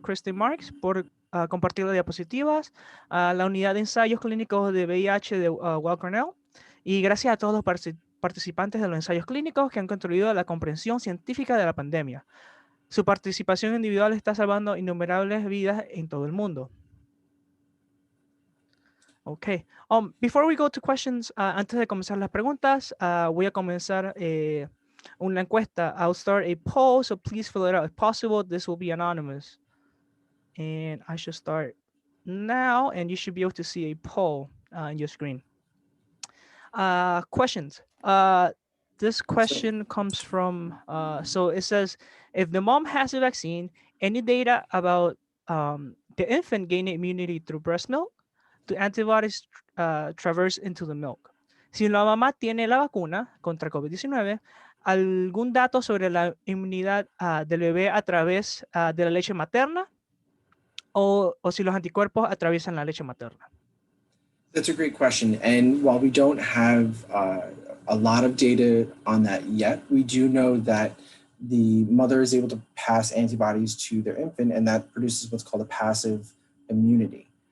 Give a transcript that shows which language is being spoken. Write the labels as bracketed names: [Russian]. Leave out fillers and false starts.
[Spanish] Kristen Marks por compartir las diapositivas, a la unidad de ensayos clínicos de VIH de Weill Cornell, y gracias a todos los participantes de los ensayos clínicos que han contribuido a la comprensión científica de la pandemia. Su participación individual está salvando innumerables vidas en todo el mundo. [English] Okay. Before we go to questions, [Spanish] antes de comenzar las preguntas, voy a comenzar una encuesta. [English] I'll start a poll, so please fill it out. If possible, this will be anonymous. And I should start now, and you should be able to see a poll on your screen. Questions. This question comes from, so it says, if the mom has a vaccine, any data about the infant gaining immunity through breast milk? Do antibodies traverse into the milk? [Spanish] Si la mamá tiene la vacuna contra COVID-19, ¿algún dato sobre la inmunidad del bebé a través de la leche materna? O si los anticuerpos atraviesan la leche materna? [English] That's a great question. And while we don't have a lot of data on that yet. We do know that the mother is able to pass antibodies to their infant, and that produces what's called a passive immunity.